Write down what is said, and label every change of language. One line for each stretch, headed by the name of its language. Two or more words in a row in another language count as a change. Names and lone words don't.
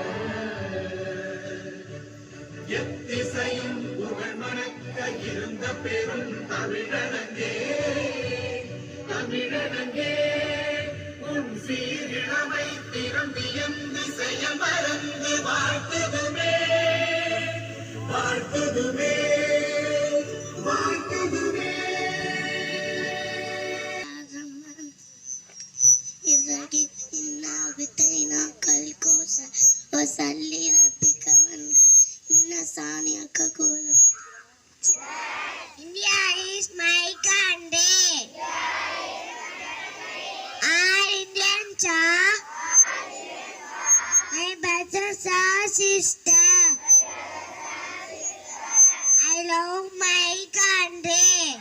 Tamil: எத்திசையும் புகழ் மணக்க இருந்த பெரும் தமிழனங்கே தமிழனங்கே உன் சீரிழமை திறந்தியம் திசைய மறந்து வாழ்த்துதுமே வாழ்த்துதுமே வாழ்த்துதுமே
Arabic: إنا بتيناك الكوثر وصل لربك وانحر إن شانئك هو الأبتر.
English: India is my country. All Indians are my brothers and sisters. I love my country.